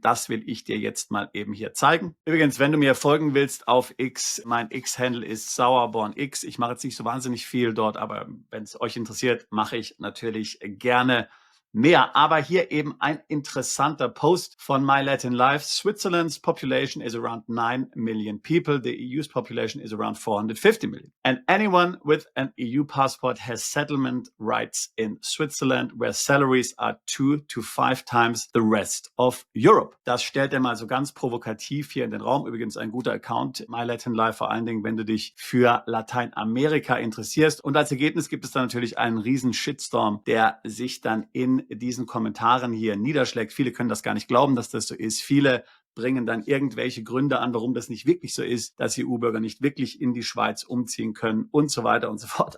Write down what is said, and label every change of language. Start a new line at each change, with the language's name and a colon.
German: Das will ich dir jetzt mal eben hier zeigen. Übrigens, wenn du mir folgen willst auf X, mein X-Handle ist sauerbornx. Ich mache jetzt nicht so wahnsinnig viel dort, aber wenn es euch interessiert, mache ich natürlich gerne mehr. Aber hier eben ein interessanter Post von My Latin Life.
English: Switzerland's population is around 9 million people. The EU's population is around 450 million. And anyone with an EU passport has settlement rights in Switzerland, where salaries are 2 to 5 times the rest of Europe.
German: Das stellt er mal so ganz provokativ hier in den Raum. Übrigens ein guter Account, My Latin Life, vor allen Dingen, wenn du dich für Lateinamerika interessierst. Und als Ergebnis gibt es dann natürlich einen riesen Shitstorm, der sich dann in diesen Kommentaren hier niederschlägt. Viele können das gar nicht glauben, dass das so ist. Viele bringen dann irgendwelche Gründe an, warum das nicht wirklich so ist, dass EU-Bürger nicht wirklich in die Schweiz umziehen können und so weiter und so fort.